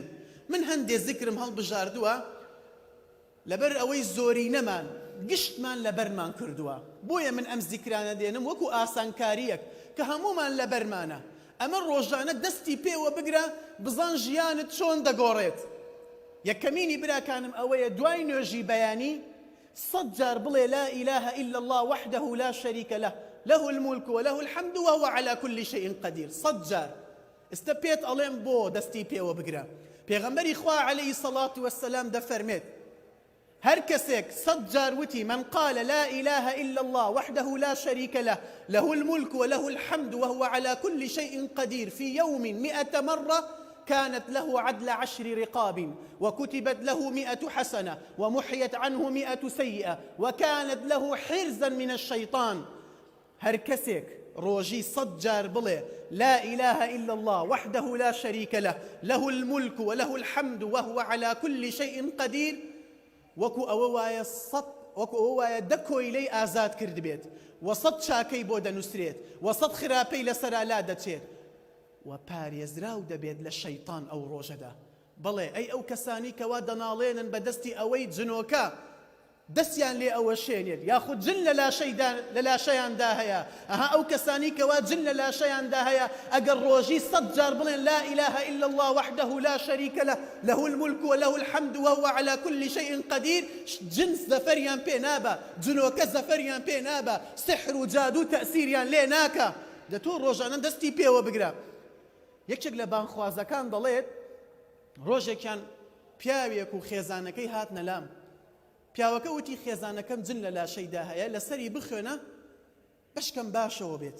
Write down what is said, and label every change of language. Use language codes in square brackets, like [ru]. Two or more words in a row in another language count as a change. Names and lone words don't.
[ckb] من هەندێ ذکرم هەڵبژاردووە لەبەر ئەوەی زۆری نەمان گشتمان لەبەرمان کردووە، بۆیە من ئەم ذیکرانە دێنم وەکو ئاسانکاریەک کە هەمومان لەبەرمانە. ئەمە ڕۆژانە دەستی پێوە بگرە بزان ژیانت چۆن دەگۆڕێت. یەکەمینی براکانم ئەوەیە دوای نوێژی بەیانی 100 جار بڵێ [ar] لا إله إلا الله وحده لا شريك له له الملك وله الحمد وهو على كل شيء قدير. [ckb] 100 جار ئێستا پێت ئەڵێم بۆ دەستی پێوە بگرە. پێغەمبەری خوا [ar] عليه الصلاة والسلام [ckb] دەفەرمێت هەر کەسێک 100 جار وتی [ar] من قال لا إله إلا الله وحده لا شريك له له الملك وله الحمد وهو على كل شيء قدير في يوم 100 مرة كانت له عدل 10 رقاب وكتبت له 100 حسنة ومحيت عنه 100 سيئة وكانت له حرزا من الشيطان. [ckb] هر کەسێک ڕۆژی 100 جار بڵێ [ar] لا إله إلا الله وحده لا شريك له له الملك وله الحمد وهو على كل شيء قدير، [ckb] وەکو ئەوە وایە دەکۆی لێی ئازاد کرد بێت و 100 چاکەی بۆ دەنووسرێت و 100 خراپەی لەسەرالا دەچێت و پارێزراو دەبێت لە شەیطان ئەو ڕۆژەدا. بڵێ ئەی ئەو کەسانی کەوا دەناڵێنن بە دەستی ئەوەی جنۆکە دەستیان لێ ئەوە شێنێت یاخود جن لە لاشەیاندا هەیە، ئەها ئەو کەسانی کەوا جن لە لاشەیاندا هەیە ئەگەر ڕۆژی 100 جار بڵێن [ar] لا إله إلا الله وحده لا شريك له له الملك وله الحمد وهو على كل شيء قدير، [ckb] جن زەفەریان پێ نابە، جنۆکە زەفەریان پێ نابە، سحر و جادو تەئسیریان لێ ناکە. دەتۆ ڕۆژانە دەستی پێوە بگرە. یەکێک لە بانخوازەکان دەڵێت ڕۆژێکیان پیاوێک و خێزانەکەی هاتنە لام، پیاوەکە وتی خێزانەکەم جن لە لاشەیدا هەیە لەسەری بخوێنە بەشکەم باشەوە بێت.